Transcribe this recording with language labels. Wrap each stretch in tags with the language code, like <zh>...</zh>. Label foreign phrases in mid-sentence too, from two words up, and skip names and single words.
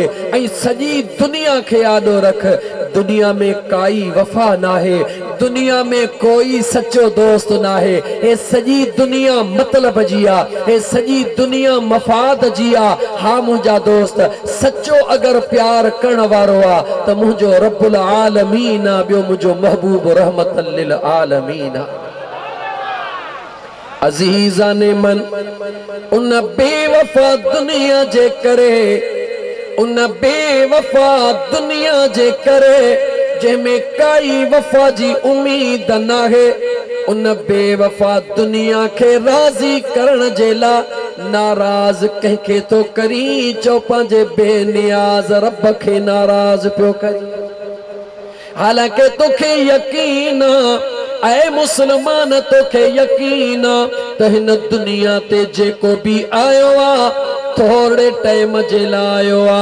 <sd>ऐं सॼी दुनिया खे आॾो रख, दुनिया में काई वफ़ा नाहे, दुनिया में कोई सच्चो दोस्त नाहे, हे सॼी दुनिया मतलब जी आहे, हे सॼी दुनिया मफ़ाद जी आहे। हा मुंहिंजा दोस्त, सच्चो अगरि प्यार करण वारो आहे त मुंहिंजो</sd> <ar>رب العالمين</ar> <sd>आहे, ॿियो मुंहिंजो महबूब</sd> <ar>رحمة للعالمين</ar> <sd>आहे।</sd> <fa>عزیزان من,</fa> <sd>उन बेवफ़ा दुनिया जे करे उन बेवफा दुनिया जे करे जंहिंमें काई वफा जी उम्मीद न है। उन बेवफा दुनिया के राज़ी करण जे लाइ नाराज़ कंहिंखे तो करी, चो पंहिंजे बेनियाज़ रब खे नाराज़ पियो करी। हालांकि तोखे यकीन ऐ मुसलमान, तोखे यकीन त हिन दुनिया ते जेको भी आयो आ थोड़े टाइम जे लाइ आयो आ।</sd>